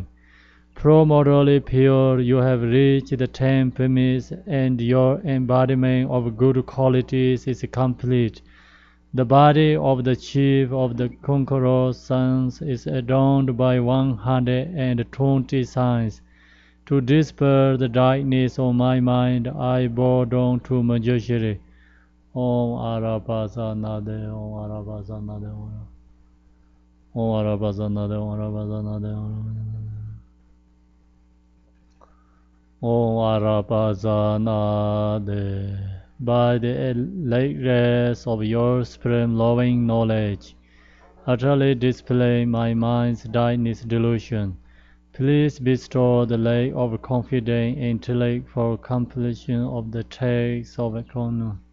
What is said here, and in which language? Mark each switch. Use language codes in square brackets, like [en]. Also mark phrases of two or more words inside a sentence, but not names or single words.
[en] Pro-morally pure, you have reached the 10 premise, and your embodiment of good qualities is complete. The body of the chief of the conqueror's sons is adorned by 120 signs. To dispel the darkness of my mind, I bow down to Manjushri. [sa] Om Arapasanade, Om Arapasanade, Om Arapasanade, Om Arapasanade, Om Arapasanade. [en] By the light rays of your supreme loving knowledge, utterly display my mind's darkness delusion. Please bestow the light of confident intellect for completion of the text of economy.